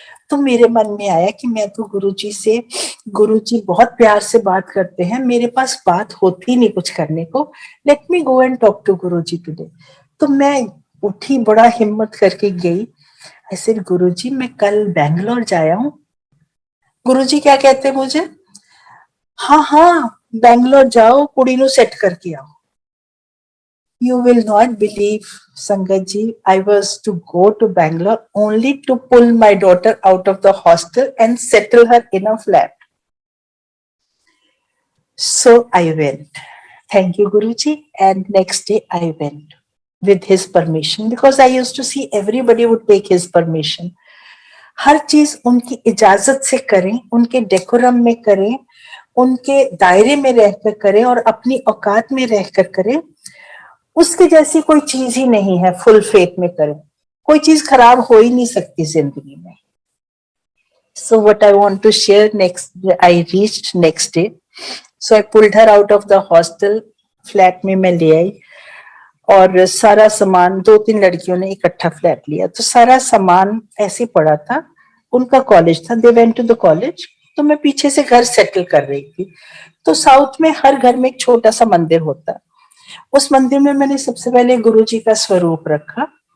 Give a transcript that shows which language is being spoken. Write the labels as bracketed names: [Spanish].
[Hindi] तो मेरे मन में आया कि मैं तो गुरुजी से, गुरुजी बहुत प्यार से बात करते हैं, मेरे पास बात होती नहीं कुछ करने को, [English] Let me go and talk to Guruji today. [Hindi] तो मैं उठी, बड़ा हिम्मत करके गई। [English] I said [Hindi] गुरुजी मैं कल बैंगलोर जाया हूँ। गुरुजी क्या कहते हैं मुझे, हाँ हाँ बैंगलोर जाओ, [Punjabi] कुड़ी नु सेट करके आओ। [English] You will not believe, Sangat ji, I was to go to Bangalore only to pull my daughter out of the hostel and settle her in a flat. So I went. Thank you, Guruji. And next day I went with his permission, because I used to see everybody would take his permission. [Hindi] हर चीज उनकी इजाजत से करें, उनके decorum में करें, उनके दायरे में रहकर करें और अपनी औकात में रहकर करें। उसके जैसी कोई चीज ही नहीं है। फुल फेथ में करें, कोई चीज खराब हो ही नहीं सकती जिंदगी में। [English] So what I want to share next, I reached next day. So I pulled her out of the hostel. [Hindi] Flat में मैं ले आई और सारा सामान, 2-3 लड़कियों ने इकट्ठा फ्लैट लिया, तो सारा सामान ऐसे पड़ा था। उनका कॉलेज था, [English] they went to the college, [Hindi] तो मैं पीछे से घर सेटल कर रही थी। तो साउथ में हर घर में एक छोटा सा मंदिर होता है। उस मंदिर में मैंने सबसे पहले गुरुजी का स्वरूप रखा।